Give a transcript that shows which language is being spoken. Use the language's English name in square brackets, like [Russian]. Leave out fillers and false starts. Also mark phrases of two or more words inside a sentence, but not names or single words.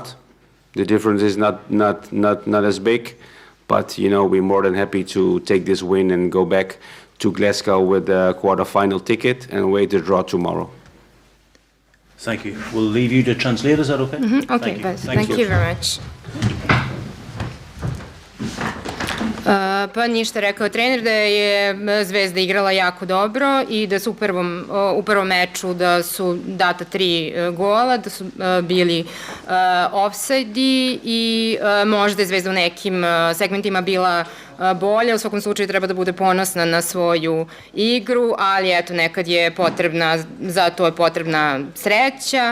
[English] The difference is not as big, but we're more than happy to take this win and go back to Glasgow with a quarter-final ticket and wait the draw tomorrow. Thank you. We'll leave you to translate. Is that okay? Mm-hmm. Okay, thank you very much. [Serbian] Pa ništa, rekao trener da je Zvezda igrala jako dobro i da su u prvom meču da su data 3 gola, da su bili ofsajdi i možda je Zvezda u nekim segmentima bila bolja, u svakom slučaju treba da bude ponosna na svoju igru, ali eto nekad je za to je potrebna sreća.